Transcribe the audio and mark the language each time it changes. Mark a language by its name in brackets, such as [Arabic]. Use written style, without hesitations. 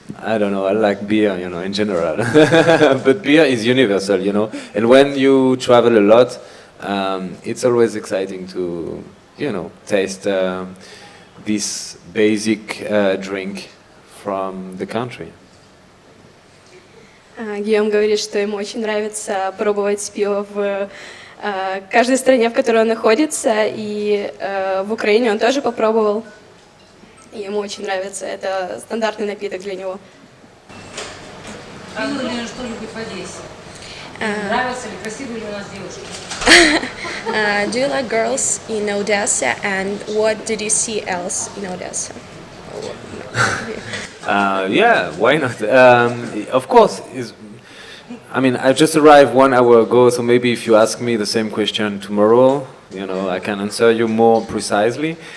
[English] I don't know. I like beer, you know, in general. But beer is universal, you know. And when you travel a lot, it's always exciting to, you know, taste this basic drink from the country. [Russian] Гийом говорит, что ему очень нравится пробовать пиво в каждой стране, в которой он находится, и в Украине он тоже попробовал. И ему очень нравится, это стандартный напиток для него. Пиво или что любит в Одессе? Нравятся ли, красивые ли у нас девушки? [English] Do you like girls in Odessa, and what did you see else in Odessa? Yeah, why not? Of course. I mean, I just arrived 1 hour ago, so maybe if you ask me the same question tomorrow, you know, I can answer you more precisely.